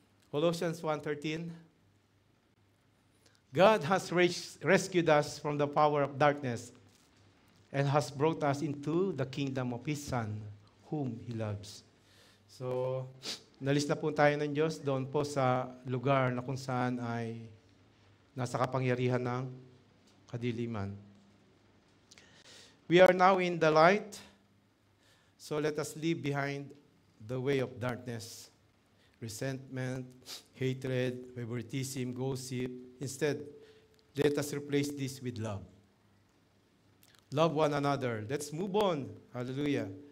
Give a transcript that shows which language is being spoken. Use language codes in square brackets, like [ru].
[en] Colossians 1:13. God has rescued us from the power of darkness and has brought us into the kingdom of His Son, whom He loves. [tl] So, nalis na po tayo ng Diyos doon po sa lugar na kung saan ay nasa kapangyarihan ng kadiliman. [en] We are now in the light, so let us leave behind the way of darkness, resentment, hatred, favoritism, gossip. Instead, let us replace this with love. Love one another. Let's move on. Hallelujah.